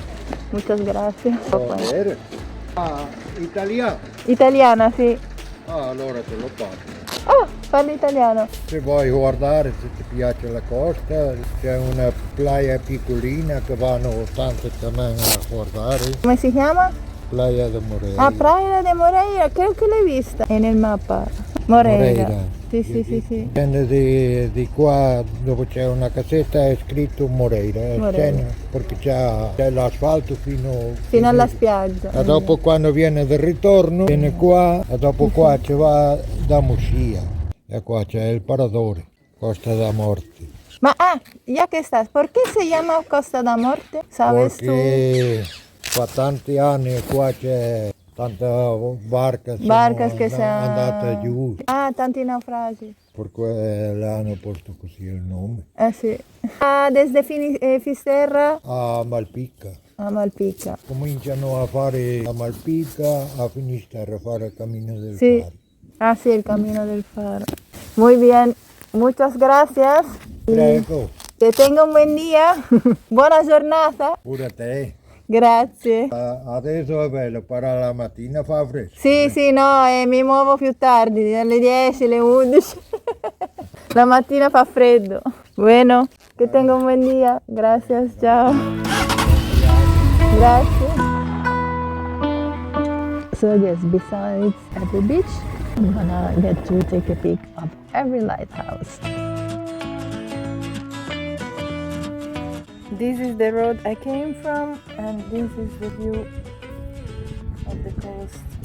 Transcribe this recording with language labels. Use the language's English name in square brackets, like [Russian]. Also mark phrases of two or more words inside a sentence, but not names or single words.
[Spanish] Muchas gracias. Joder. [Italian] Italiano? Italiana, sì. Allora te lo passo. Oh, parli italiano. Se vuoi guardare, se ti piace la costa, c'è una playa piccolina che vanno tanto también a guardare. Come si chiama? Playa de Moreira. Ah, Playa de Moreira, [Spanish] creo que [Italian] l'hai vista. È nel mappa. Moreira. Sì. Scende di qua dove c'è una casetta è scritto Moreira. Perché c'è l'asfalto fino alla spiaggia. E dopo quando viene del ritorno viene qua e dopo qua ci va da Muxía. E qua c'è il parador, Costa da Morte. [Spanish] Ma ya que estás, ¿por qué se llama Costa da Morte? ¿Sabes [Italian] Perché fa tanti anni qua c'è tante barche che sono andate giù. Tanti naufragi. Per cui le hanno posto così il nome. Sì. [Spanish] Desde Finisterre A Malpica. a Malpica. [Italian] Cominciano a fare a Malpica, a Finisterre, a fare il cammino del [Spanish] Sí. Faro. Sí, el camino del Faro. Muy bien, muchas gracias. [Italian] Prego. [Spanish] Que tenga un buen día. [Italian] Buona giornata. Pure a te. Grazie. Adesso è bello, però la mattina fa fresco. Sì, no, mi muovo più tardi, alle 10, alle 11. La mattina fa freddo. [Spanish] Bueno, que tenga un buen día. Gracias, [Italian] ciao. Grazie. [English] So yes, besides every beach, I'm gonna get to take a peek of every lighthouse. This is the road I came from, and this is the view of the coast.